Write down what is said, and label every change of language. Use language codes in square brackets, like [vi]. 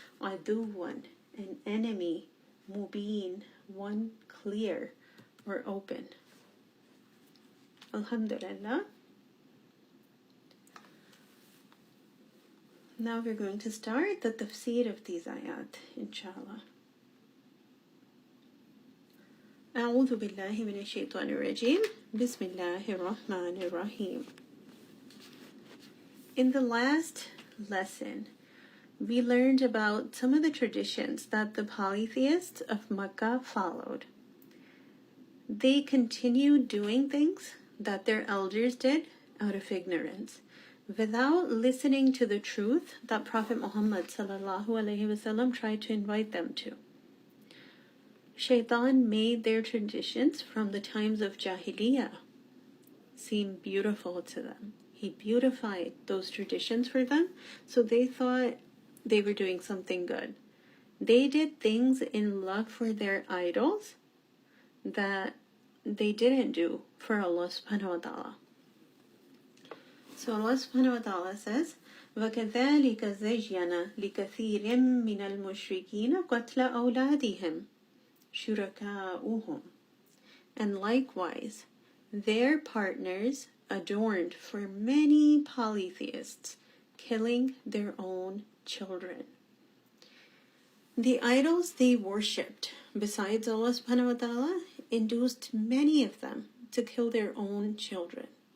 [en] Aduwan, an enemy. Mubin, one clear or open. Alhamdulillah. Now we're going to start the tafsir of these ayat, inshallah. [ar] أعوذ بالله من الشيطان الرجيم. بسم الله الرحمن الرحيم. [en] In the last lesson, we learned about some of the traditions that the polytheists of Makkah followed. They continued doing things that their elders did out of ignorance, without listening to the truth that Prophet Muhammad ﷺ tried to invite them to. Shaitan made their traditions from the times of Jahiliyyah seem beautiful to them. He beautified those traditions for them, so they thought they were doing something good. They did things in love for their idols that they didn't do for Allah subhanahu wa ta'ala. So Allah subhanahu wa ta'ala says, [ar] وَكَذَلِكَ زَيَّنَ لِكَثِيرٍ مِّنَ الْمُشْرِكِينَ قَتْلَ أَوْلَادِهِمْ. شُرَكَاؤُهُمْ. [en] And likewise, their partners adorned for many polytheists, killing their own children. The idols they worshipped, besides Allah subhanahu wa ta'ala, induced many of them to kill their own children.